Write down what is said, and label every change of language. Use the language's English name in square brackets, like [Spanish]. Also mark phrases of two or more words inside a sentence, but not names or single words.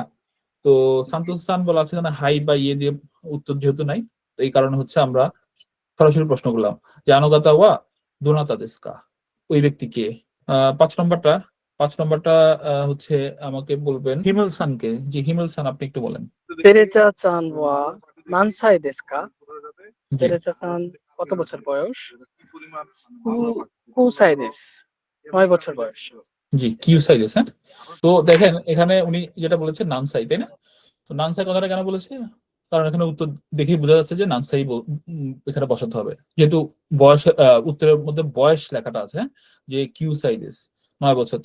[Bangla] তো সান্তোসু সান বলা আছে, এখানে হাই বা ইয়ে দিয়ে উত্তর যেহেতু নাই, তো এই কারণে হচ্ছে আমরা সরাসরি প্রশ্ন করলাম যে [Japanese] あの方 は どなた ですか, [Bangla] ওই ব্যক্তি কে? 5 নম্বরটা, 5 নম্বরটা হচ্ছে আমাকে বলবেন হিমেল সানকে। যে হিমেল সান, আপনি একটু বলেন। [Japanese] テレチャちゃんは何歳ですか？ [Bangla] জি テレチャさん কত বছর বয়স? [Japanese] 9 歳です。 [Bangla] 9 বছর বয়স। [Japanese] জি, 九 歳です. [Bangla] হ্যাঁ, তো দেখেন এখানে উনি যেটা বলেছেন নানসাই, তাই না? তো নানসাই কথাটা কেন বলেছে? কারণ এখানে উত্তর দেখেই বোঝা যাচ্ছে যে নানসাই এখানে বসাতে হবে, যেহেতু বয়স উত্তরের মধ্যে বয়স লেখাটা আছে, হ্যাঁ, যে [Japanese] 九 歳です [Bangla] 9 বছর।